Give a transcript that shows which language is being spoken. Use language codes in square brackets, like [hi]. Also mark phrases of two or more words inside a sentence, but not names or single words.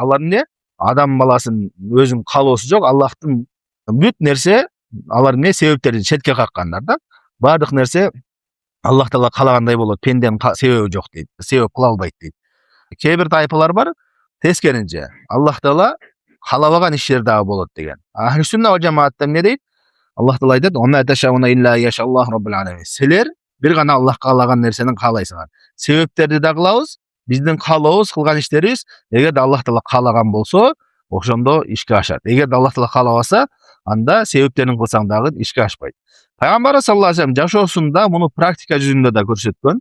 [ky] Алар адам баласынын өзүнүн каалоосу жок, Аллахтын бүт нерсе алар себептерин четке каккандар да. Баардык нерсе Аллах Таала каалагандай болот, пенденин себеби жок дейт, себеп кыла албайт дейт. Кээ бир тайпалар бар, тескеринче, Аллах Таала каалабаган иштер дагы болот деген. [ar] أهل السنة والجماعة [ky] эмне дейт? Аллах Таала айтат: [ar] "وما تشاؤون إلا يشاء الله رب العالمين." [ky] Силер бир гана Аллах каалаган нерсени каалайсыңар. Себептерди да кылабыз, биздин каалообуз, кылган иштерибиз эгерде Аллах Таала каалаган болсо, ошондо ишке ашат. Эгерде Аллах Таала каалабаса, анда себептерин кылсаң дагы ишке ашпайт. Пайгамбар [ar] صلى الله عليه [ky] жашоосунда муну практика жүзүндө да көрсөткөн.